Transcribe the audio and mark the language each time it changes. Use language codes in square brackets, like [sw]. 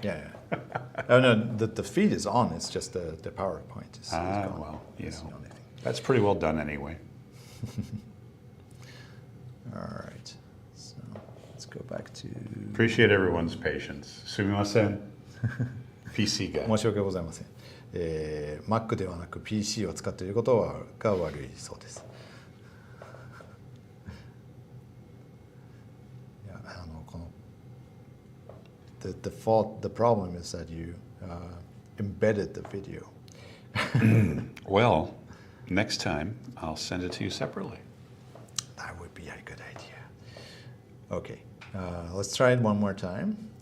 [en] Yeah. Oh no, the feed is on. It's just the PowerPoint is gone. Well, That's the only thing. that's pretty well done anyway. All right. So let's go back to Appreciate everyone's patience. [ja] すみません。PC が。申し訳ございません。 Mac ではなく PC を使っていることが悪いそうです。いやこの [en] the problem is that you embedded the video. Well, next time I'll send it to you separately. That would be a good idea. Okay, let's try it one more time.